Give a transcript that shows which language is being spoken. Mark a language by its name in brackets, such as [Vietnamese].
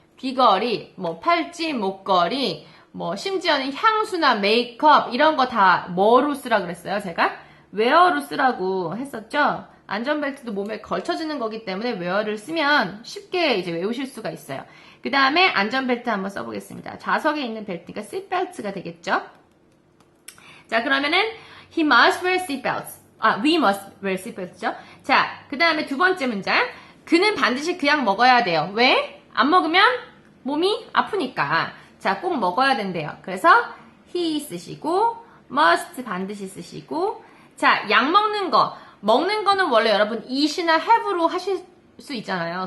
[Korean] 귀걸이, 뭐 팔찌, 목걸이, 뭐 심지어는 향수나 메이크업 이런 거 다 뭐로 쓰라 그랬어요? 제가 웨어로 쓰라고 했었죠? 안전벨트도 몸에 걸쳐지는 거기 때문에 웨어를 쓰면 쉽게 이제 외우실 수가 있어요. 그 다음에 안전벨트 한번 써보겠습니다. 좌석에 있는 벨트니까 seatbelt가 되겠죠? 자, 그러면은 [English] he must wear seatbelts. we must wear seatbelts죠? [Korean] 자, 그 다음에 두 번째 문장. 그는 반드시 그 약 먹어야 돼요. 왜? 안 먹으면 몸이 아프니까. 자, 꼭 먹어야 된대요. 그래서 he 쓰시고 must 반드시 쓰시고, 자, 약 먹는 거는 원래 여러분 eat이나 have로 하실 수 있잖아요.